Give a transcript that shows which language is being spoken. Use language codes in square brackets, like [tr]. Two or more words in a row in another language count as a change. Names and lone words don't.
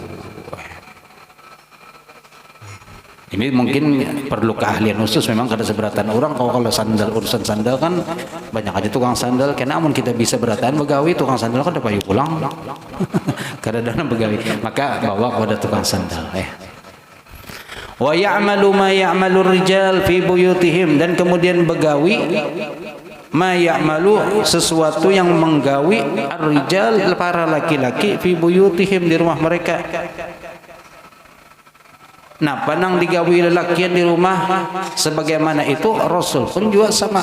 [bjn] Ini mungkin perlu keahlian khusus, memang kada seberatan orang. Kalau sandal, urusan sandal kan banyak aja tukang sandal. Karena namun kita bisa beratan begawi, tukang sandal kan dapat pulang. Kada dana begawi, maka bawa kepada tukang sandal. [ar] Wa ya'malu ma ya'malu rijal fi buyutihim, [bjn] dan kemudian begawi [ar] ma ya'malu [bjn] sesuatu yang menggawi ar-rijal para laki-laki [ar] fi buyutihim [bjn] di rumah mereka. Nah, panang digawi lelakian di rumah sebagaimana itu Rasul pun juga sama.